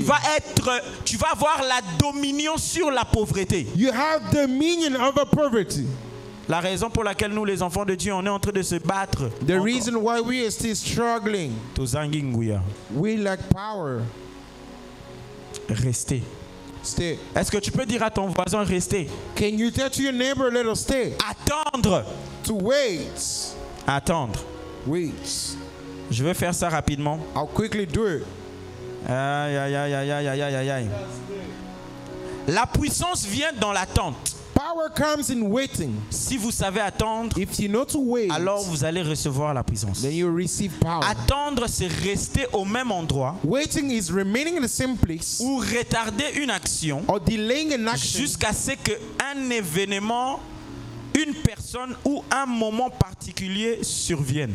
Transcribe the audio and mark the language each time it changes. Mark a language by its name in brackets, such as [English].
[French] Tu vas avoir la dominion sur la pauvreté. [English] You have dominion over poverty. [French] La raison pour laquelle nous, les enfants de Dieu, on est en train de se battre. [English] The reason why we are still struggling, [Lingala] Tozanginguya. [English] we lack power. [French] Restez. [English] Stay. [French] Est-ce que tu peux dire à ton voisin restez? [English] Can you tell to your neighbor, let us stay? [French] Attendre. [English] To wait. [French] Attendre. [English] Wait. [French] Je vais faire ça rapidement. [English] I'll quickly do it. [French] Aïe, aïe, aïe, aïe, aïe, aïe, aïe, aïe. La puissance vient dans l'attente. [English] Power comes in waiting. [French] Si vous savez attendre, [English] If you know to wait, [French] alors vous allez recevoir la puissance. [English] then you receive power. [French] Attendre, c'est rester au même endroit [English] Waiting is remaining in the same place [French] ou retarder une action [English] or delaying an action [French] jusqu'à ce qu'un événement, une personne ou un moment particulier survienne.